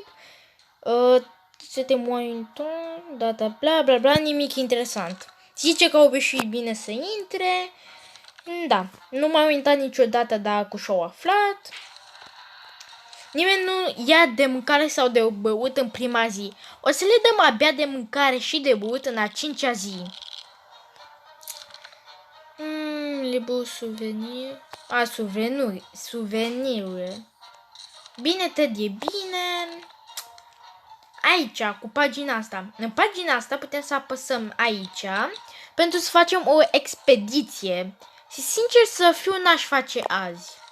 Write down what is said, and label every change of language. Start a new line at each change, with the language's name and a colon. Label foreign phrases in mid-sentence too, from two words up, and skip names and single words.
Romanian: Suntem monitor, data bla bla bla, nimic interesant. Zice că au reușit bine să intre. Da, nu m-am uitat niciodată dacă și-au aflat. Nimeni nu ia de mâncare sau de băut în prima zi. O să le dăm abia de mâncare și de băut în a 5-a zi.
French: Le beau souvenir.
Romanian: Suveniruri. Bine, Ted, e bine. Aici, cu pagina asta. În pagina asta putem să apăsăm aici pentru să facem o expediție. Și sincer să fiu, n-aș face azi.